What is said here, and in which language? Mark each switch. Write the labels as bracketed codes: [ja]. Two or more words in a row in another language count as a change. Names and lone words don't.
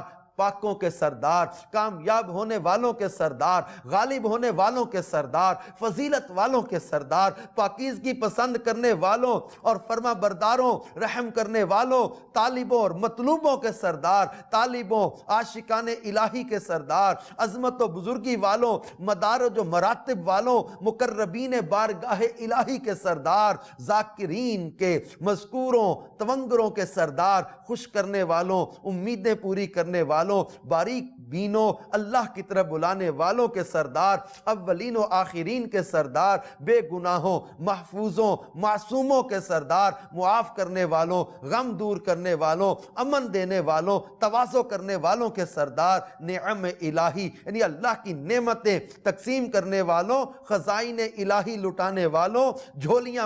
[ur] پاکوں کے سردار، کامیاب ہونے والوں کے سردار، غالب ہونے والوں کے سردار، فضیلت والوں کے سردار، پاکیزگی پسند کرنے والوں اور فرما برداروں، رحم کرنے والوں، طالبوں اور مطلوبوں کے سردار، طالبوں، عاشقان الہی کے سردار، عظمت و بزرگی والوں، مدارج و مراتب والوں، مقربین بارگاہ الہی کے سردار، ذاکرین کے، مذکوروں، تونگروں کے سردار، خوش کرنے والوں، امیدیں پوری کرنے والوں، باریک بینوں، اللہ کی طرف بلانے والوں کے سردار، اولین و آخرین کے سردار، بے گناہوں، محفوظوں، معصوموں کے سردار، معاف کرنے والوں، غم دور کرنے والوں، امن دینے والوں، تواضع کرنے والوں کے سردار، نعم الہی یعنی اللہ کی نعمتیں تقسیم کرنے والوں، خزائن الہی لٹانے والوں، جھولیاں